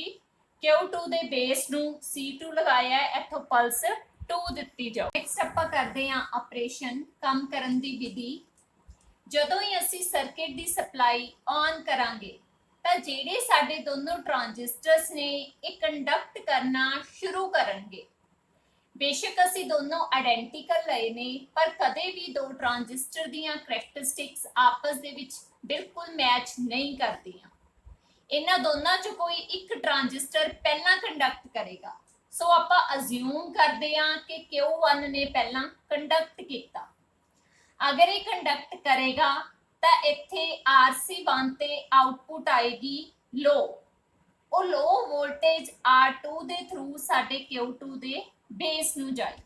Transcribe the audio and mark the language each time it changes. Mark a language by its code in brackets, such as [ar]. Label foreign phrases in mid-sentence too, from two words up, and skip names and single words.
[pa] Q2 ਦੇ ਬੇਸ ਨੂੰ C2 ਲਗਾਇਆ, ਇੱਥੋਂ ਪਲਸ 2 ਦਿੱਤੀ ਜਾਊਗੀ। ਨੈਕਸਟ ਆਪਾਂ ਕਰਦੇ ਹਾਂ ਆਪਰੇਸ਼ਨ, ਕੰਮ ਕਰਨ ਦੀ ਵਿਧੀ। ਜਦੋਂ ਹੀ ਅਸੀਂ ਸਰਕਿਟ ਦੀ [en] supply on [pa] ਕਰਾਂਗੇ ਤਾਂ ਜਿਹੜੇ ਸਾਡੇ ਦੋਨੋਂ ट्रांजिस्टर्स ਨੇ ਇਹ ਕੰਡਕਟ ਕਰਨਾ ਸ਼ੁਰੂ ਕਰਨਗੇ। ਬੇਸ਼ੱਕ ਅਸੀ ਦੋਨੋਂ ਆਇਡੈਂਟੀਕਲ ਲਏ ਨੇ, ਪਰ ਕਦੇ ਭੀ ਦੋ ਟ੍ਰਾਂਜ਼ਿਸਟਰ ਦੀਆਂ ਕਰੈਕਟਰਿਸਟਿਕਸ ਆਪਸ ਦੇ ਵਿੱਚ ਬਿਲਕੁਲ ਮੈਚ ਨਹੀਂ ਕਰਦੀਆਂ। ਇਨ੍ਹਾਂ ਦੋਨੋਂ ਚ ਕੋਈ ਇੱਕ ਟ੍ਰਾਂਜ਼ਿਸਟਰ ਪਹਿਲਾ ਕੰਡਕਟ ਕਰੇਗਾ, ਸੋ ਆਪਾਂ ਅਜ਼ਿਊਮ ਕਰਦੇ ਹਾਂ ਕਿ Q1 ਨੇ ਪਹਿਲਾ ਕੰਡਕਟ ਕੀਆ। ਅਗਰ ਯੇ ਕੰਡਕਟ ਕਰੇਗਾ ਤੋ ਇੱਥੇ RC1 ਤੇ ਆਉਟਪੁੱਟ ਆਏਗੀ ਲੋ। वो [en] low voltage [pa] R2 ਦੇ ਥਰੂ ਸਾਡੇ Q2 ਦੇ ਬੇਸ ਨੂੰ ਜਾਏਗੀ।